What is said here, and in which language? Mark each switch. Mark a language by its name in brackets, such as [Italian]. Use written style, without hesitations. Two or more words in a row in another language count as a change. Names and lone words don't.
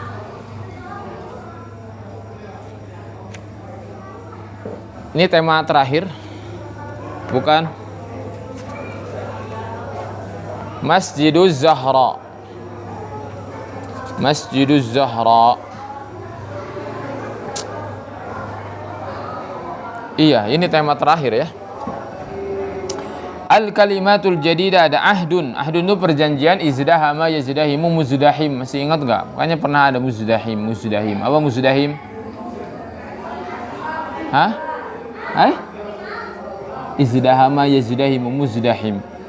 [Indonesian] Ini tema terakhir, bukan? Masjiduz Zahra. Masjiduz Zahra. Iya, ini tema terakhir ya. [Arabic] الكلمة الجديدة, [Indonesian] ada ahdun. Ahdun itu perjanjian, [Arabic] ازدحم يزدحم مزدحم. [Indonesian] Masih ingat enggak? Makanya pernah ada muzdahim. Apa muzdahim? Hah? [Arabic] ازدحم يزدحم مزدحم.